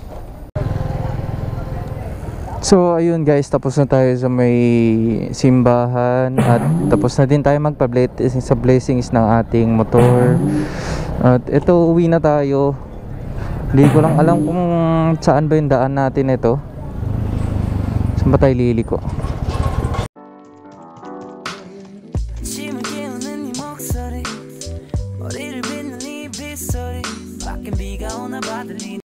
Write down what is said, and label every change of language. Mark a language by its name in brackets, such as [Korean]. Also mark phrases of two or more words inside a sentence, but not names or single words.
[Filipino] So ayun guys, tapos na tayo sa may simbahan at tapos na din tayo magpa-blessing sa blessings ng ating motor. At ito, uwi na tayo. Hindi ko lang alam kung saan ba yung daan natin ito. Saan ba tayo liliko? [Korean] 머리를 빗는 이 빗소리 밖엔 비가 오나 봐 들리는